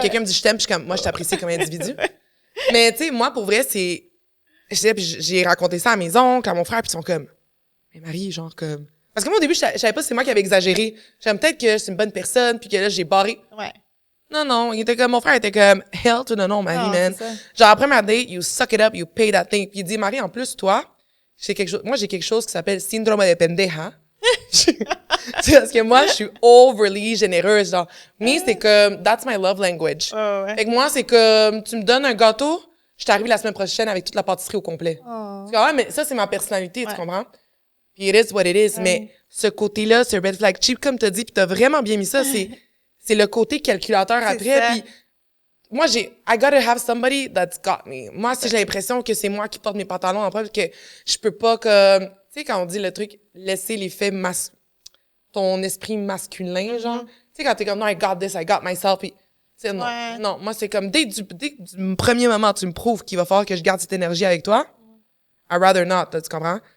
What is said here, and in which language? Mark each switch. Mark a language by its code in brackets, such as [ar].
[fr] quelqu'un me dit je t'aime, puis je suis comme, moi, je t'apprécie comme individu. Mais, tu sais, moi, pour vrai, c'est... Puis j'ai raconté ça à mes oncles, à mon frère, puis ils sont comme, mais Marie, genre, comme... Parce que moi, au début, je savais pas si c'est moi qui avais exagéré. J'aime peut-être que c'est une bonne personne, puis que là, j'ai barré. Ouais. Non, il était comme, mon frère était comme, [en] hell to the no, [fr] Marie, Non, [en] man. [fr] c'est ça. Genre, après ma date, [en] you suck it up, you pay that thing. [fr] Puis il dit, Marie, en plus, toi, moi, j'ai quelque chose qui s'appelle syndrome de pendeja. C'est parce que moi, je suis overly généreuse, genre. Mais c'est comme, [en] that's my love language. [fr] Ouais. Fait que moi, c'est comme, tu me donnes un gâteau, je t'arrive la semaine prochaine avec toute la pâtisserie au complet. Oh. Tu vois, mais ça, c'est ma personnalité, Ouais. tu comprends? Puis [en] it is what it is. [fr] Mais ce côté-là, ce red flag cheap, comme t'as dit, puis t'as vraiment bien mis ça, c'est le côté calculateur C'est après. ça. Puis moi, [en] I gotta have somebody that's got me. [fr] Moi, si j'ai l'impression que c'est moi qui porte mes pantalons en preuve, que je peux pas comme, tu sais, quand on dit le truc, laisser l'effet ton esprit masculin, genre. Tu sais, quand t'es comme, non, [en] I got this, I got myself, [fr] puis, tu sais, non. Ouais. Non, moi, c'est comme, dès du premier moment, tu me prouves qu'il va falloir que je garde cette énergie avec toi, [en] I'd rather not, [fr] tu comprends?